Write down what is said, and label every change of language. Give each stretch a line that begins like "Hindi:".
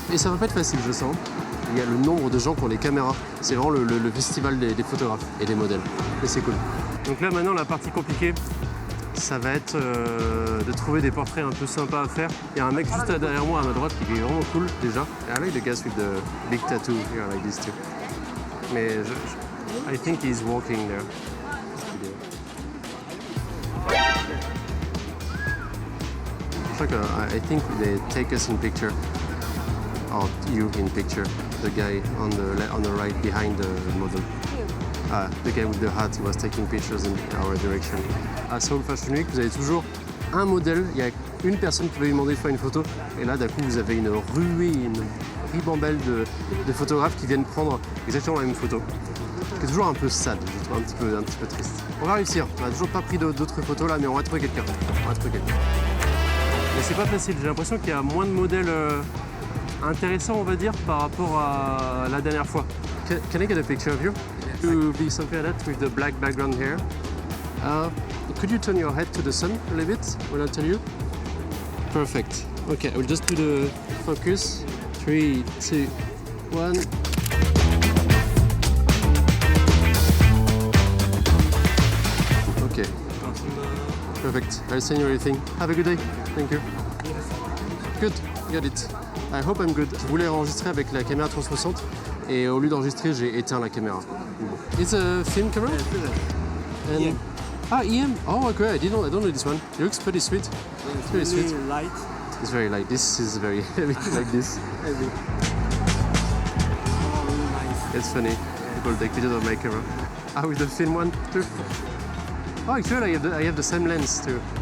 French: Et ça va pas être facile, je sens. Il y a le nombre de gens qui ont les caméras. C'est vraiment le festival des photographes et des modèles. Et c'est cool. Donc là maintenant la partie compliquée, ça va être de trouver des portraits un peu sympas à faire. Il y a un mec juste derrière moi à ma droite qui est vraiment cool déjà.
English: I like the guys with the big tattoo here like this too. Mais I think he's walking there. I think they take us in picture. Or you in picture. The guy on the right behind the model. The guy with the hat, he was taking pictures in our direction.
French: À Seoul Fashion Week, vous avez toujours un modèle, il y a une personne qui va lui demander de faire une photo, et là d'un coup vous avez une ruée, une ribambelle de photographes qui viennent prendre exactement la même photo. C'est toujours un peu sad, je trouve un petit peu triste. On va réussir. On n'a toujours pas pris d'autres photos là, mais on va trouver quelqu'un. Mais c'est pas facile. J'ai l'impression qu'il y a moins de modèles intéressants, on va dire, par rapport à la dernière fois.
English: Can I get a picture of you? To be something like that with the black background here. Could you turn your head to the sun a little bit when I tell you? Perfect. Okay, I will just do the focus. 3, 2, 1. Okay. Perfect. I'll send you everything. Have a good day. Thank you. Good. Got it. I hope I'm good.
French: Je voulais enregistrer avec la caméra 360 et au lieu d'enregistrer, j'ai éteint la caméra.
English: It's a film camera? And EM. Ah, EM. Oh, okay. I don't know this one. It looks pretty sweet. It's very Really sweet. light. It's very light. This is very heavy, like this. Heavy. Oh, really nice. It's funny. People take pictures of my camera. Ah, with the film one too. Oh, actually, I have the same lens too.